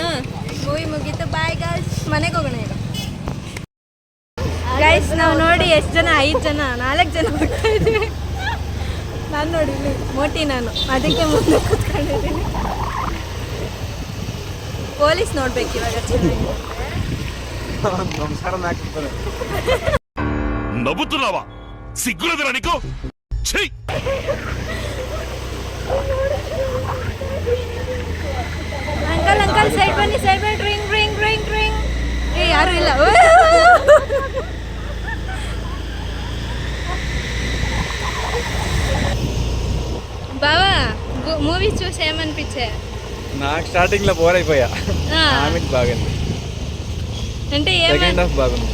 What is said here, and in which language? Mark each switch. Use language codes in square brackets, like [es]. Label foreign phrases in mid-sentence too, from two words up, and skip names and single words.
[kn] ಮೂವಿ ಮುಗೀತು. [en] bye guys, [kn] ಮನೆಗೆ ಹೋಗೋಣ ಈಗ. ಗೈಸ್ ನಾವು ನೋಡಿ ಎಷ್ಟು ಜನ? 5 ಜನ, 4 ಜನ ಹೋಗ್ತಾ ಇದ್ದೀವಿ. ನಾನು ನೋಡಿ ಮೋಟಿ, ನಾನು ಅದಕ್ಕೆ ಮುಂದೆ ಕೂತ್ಕೊಂಡಿದ್ದೀನಿ. ಪೊಲೀಸ್ ನೋಡ್ಬೇಕು ಇವಾಗ. ನಮಸ್ಕಾರ. [te] నవ్వుతున్నావా? సిగ్గులేదురా నీకు? ఛీ! [en] uncle uncle side [kn] ಬನ್ನಿ ರಿಂಗ್ ರಿಂಗ್ ರಿಂಗ್ ರಿಂಗ್. ಏ ಯಾರು ಇಲ್ಲ. [te] బావా మూవీ చూసి ఏమనిపించా? నాకు స్టార్టింగ్ లో బోర్ అయిపోయా. ఆమెకి బాగుంది అంటే [en] second half [te] బాగుంది.